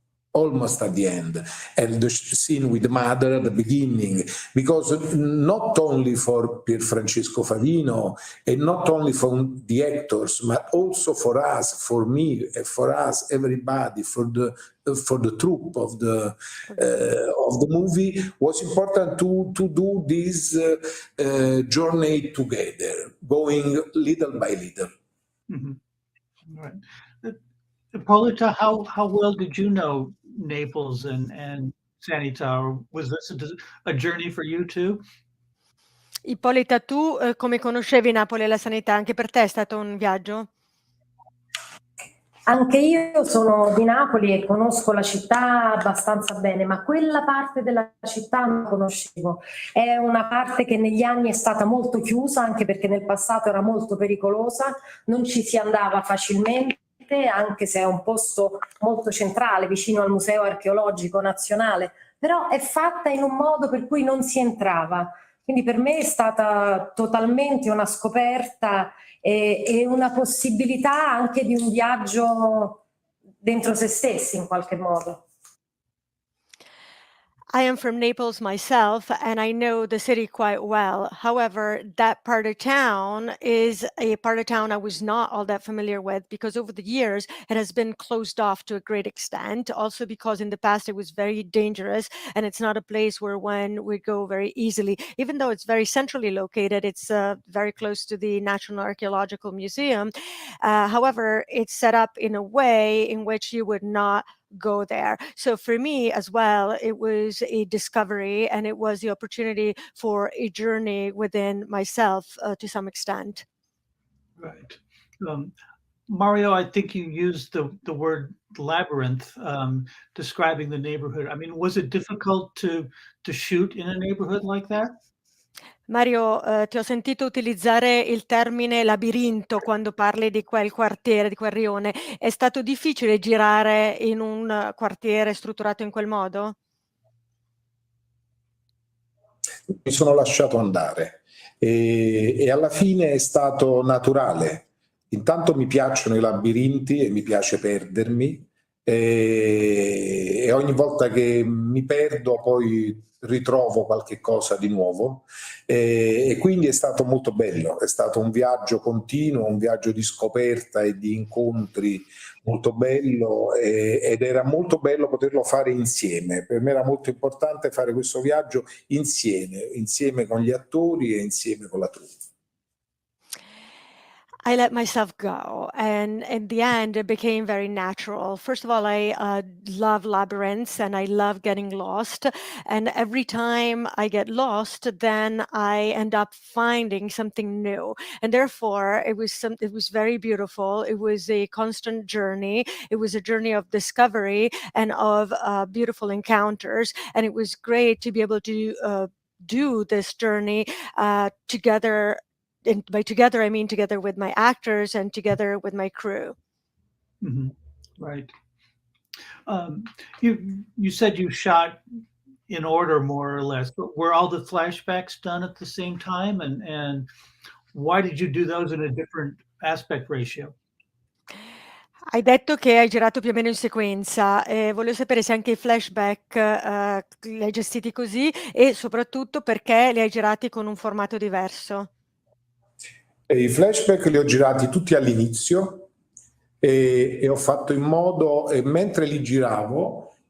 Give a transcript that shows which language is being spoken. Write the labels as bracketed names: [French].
[English] Almost at the end, and the scene with the mother at the beginning, because not only for Pier Francesco Favino and not only for the actors, but also for us, for me, for us, everybody, for the troupe of the movie, was important to do this journey together, going little by little. Mm-hmm. Right. Ippolita, how well did you know Naples and Sanità? Or was this a journey for you too? [Italian] Ippolita, tu come conoscevi Napoli e la sanità? Anche per te è stato un viaggio? Anche io sono di Napoli e conosco la città abbastanza bene, ma quella parte della città non conoscevo. È una parte che negli anni è stata molto chiusa, anche perché nel passato era molto pericolosa, non ci si andava facilmente, anche se è un posto molto centrale, vicino al Museo Archeologico Nazionale, però è fatta in un modo per cui non si entrava. Quindi per me è stata totalmente una scoperta e una possibilità anche di un viaggio dentro se stessi in qualche modo. [English] I am from Naples myself, and I know the city quite well. However, that part of town is a part of town I was not all that familiar with, because over the years it has been closed off to a great extent. Also because in the past it was very dangerous, and it's not a place where one would go very easily. Even though it's very centrally located, it's very close to the National Archaeological Museum. However, it's set up in a way in which you would not go there. So for me as well, it was a discovery, and it was the opportunity for a journey within myself to some extent. Right. Mario, I think you used the word labyrinth describing the neighborhood. I mean, was it difficult to shoot in a neighborhood like that? [Italian] Mario, ti ho sentito utilizzare il termine labirinto quando parli di quel quartiere, di quel rione. È stato difficile girare in un quartiere strutturato in quel modo? Mi sono lasciato andare e alla fine è stato naturale. Intanto mi piacciono i labirinti e mi piace perdermi e ogni volta che mi perdo poi ritrovo qualche cosa di nuovo e quindi è stato molto bello, è stato un viaggio continuo, un viaggio di scoperta e di incontri molto bello ed era molto bello poterlo fare insieme. Per me era molto importante fare questo viaggio insieme con gli attori e insieme con la troupe. [English] I let myself go, and in the end, it became very natural. First of all, I love labyrinths and I love getting lost. And every time I get lost, then I end up finding something new. And therefore, it was very beautiful. It was a constant journey. It was a journey of discovery and of beautiful encounters. And it was great to be able to do this journey together. And by together, I mean together with my actors and together with my crew. Mm-hmm. Right. You said you shot in order more or less, but were all the flashbacks done at the same time? And why did you do those in a different aspect ratio? [Italian] Hai detto che hai girato più o meno in sequenza, volevo sapere se anche i flashback li hai gestiti così e soprattutto perché li hai girati con un formato diverso. I flashback li ho girati tutti all'inizio e ho fatto in modo, e mentre li giravo,